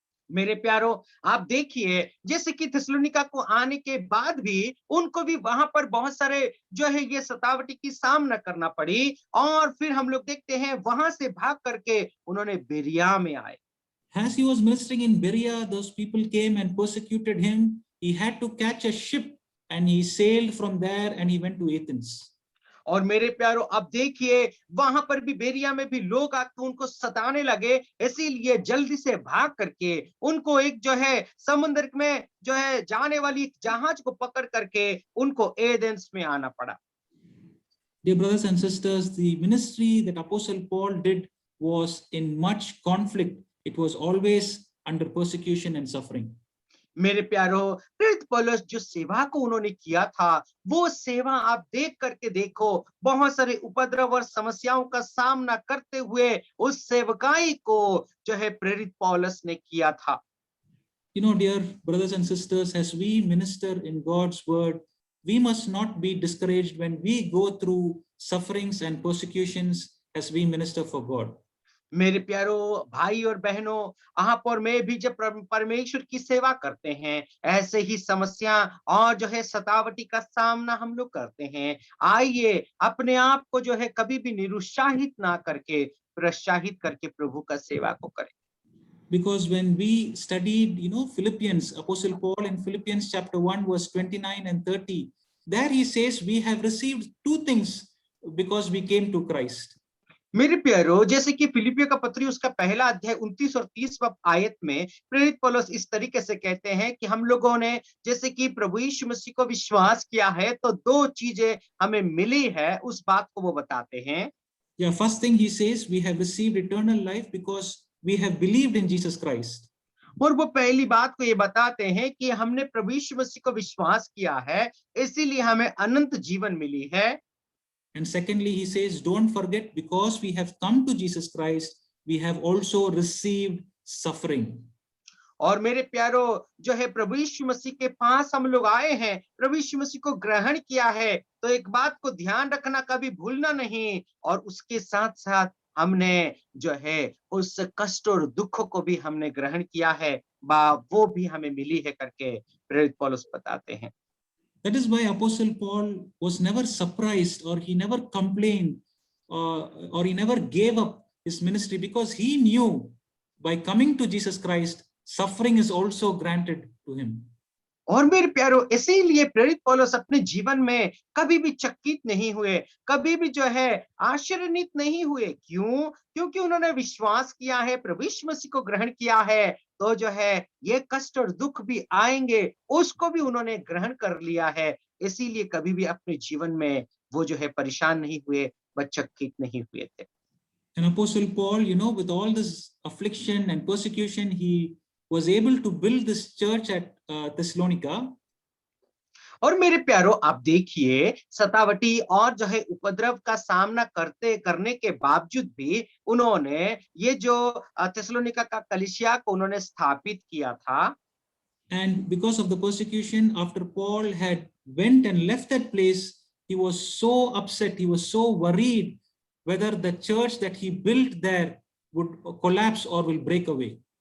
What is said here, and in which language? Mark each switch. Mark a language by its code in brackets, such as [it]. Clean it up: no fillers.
[hi] मेरे प्यारो, आप देखिए जैसे कि थिस्सलुनीका को आने के बाद भी उनको भी वहां पर बहुत सारे जो है ये सतावटी की सामना करना पड़ी, और फिर हम लोग देखते हैं वहां से भाग करके उन्होंने बेरिया में आए। [en] As he was ministering in Berea, those people came and persecuted him. He had to catch a ship and he sailed from there and he went to Athens. [hi] और मेरे प्यारो, अब देखिए वहां पर भी बेरिया में भी लोग आकर उनको सताने लगे, इसीलिए जल्दी से भाग करके उनको एक जो है समुद्र में जो है जाने वाली एक जहाज को पकड़ करके उनको एथेंस में आना पड़ा। [en] Dear brothers and sisters, the ministry that Apostle Paul did was in much conflict. It was always under persecution and suffering. [hi] मेरे प्यारो, प्रेरित पौलुस जो सेवा को उन्होंने किया था, वो सेवा आप देख करके देखो, बहुत सारे उपद्रव और समस्याओं का सामना करते हुए उस सेवकाई को जो है प्रेरित पौलुस ने किया था। [en] You know, dear brothers and sisters, as we minister in God's word, we must not be discouraged when we go through sufferings and persecutions as we minister for God. [hi] मेरे प्यारो भाई और बहनों, आप और मैं भी जब परमेश्वर की सेवा करते हैं, ऐसे ही समस्या और जो है सतावटी का सामना हम लोग करते हैं। आइए अपने आप को जो है कभी भी निरुत्साहित ना करके प्रोत्साहित करके प्रभु का सेवा को करें। [en] Because when we studied, Philippians, Apostle Paul in Philippians chapter 1, verse 29 and 30, there he says, we have received two things because we came to Christ. [hi] मेरे प्यारो, जैसे कि फिलिपियों का पत्री उसका पहला अध्याय 29 और 30 आयत में प्रेरित पौलुस इस तरीके से कहते हैं कि हम लोगों ने जैसे कि प्रभु यीशु मसीह को विश्वास किया है, तो दो चीजें हमें मिली है, उस बात को वो बताते हैं। [en] Yeah, first thing he says, we have received eternal life because we have believed in Jesus Christ. [hi] और वो पहली बात को ये बताते हैं कि हमने प्रभु यीशु मसीह को विश्वास किया है, इसीलिए हमें अनंत जीवन मिली है। [en] And secondly, he says, don't forget, because we have come to Jesus Christ, we have also received suffering. [hi] और मेरे प्यारो, जो है प्रभु यीशु मसीह के पास हम लोग आए हैं, प्रभु यीशु मसीह को ग्रहण किया है, तो एक बात को ध्यान रखना, कभी भूलना नहीं, और उसके साथ साथ हमने जो है उस कष्ट और दुख को भी हमने ग्रहण किया है, वो भी हमें मिली है करके प्रेरित पौलुस बताते हैं। [en] That is why Apostle Paul was never surprised, or he never complained, or he never gave up his ministry, because he knew by coming to Jesus Christ, suffering is also granted to him. [hi] और मेरे प्यारो, इसीलिए प्रेरित पौलुस अपने जीवन में कभी भी चकित नहीं हुए, कभी भी जो है आश्चर्यचकित नहीं हुए। क्यों? क्योंकि उन्होंने विश्वास किया है, प्रभु यीशु मसीह को ग्रहण किया है, तो जो है ये कष्ट और दुख भी आएंगे, उसको भी उन्होंने ग्रहण कर लिया है। इसीलिए कभी भी अपने जीवन में वो जो है परेशान नहीं हुए, व चकित नहीं हुए थे। [en] And Apostle Paul, with all this affliction and persecution, he was able to build this church at Thessalonica. [hi] और मेरे प्यारो, आप देखिए सतावटी और जो है उपद्रव का सामना करने के बावजूद भी उन्होंने ये जो थिस्सलुनीका का कलीसिया को उन्होंने स्थापित किया था। [en] And because of the persecution, after Paul had went and left that place, he was so upset, he was so worried whether the church that he built there would collapse or will break away.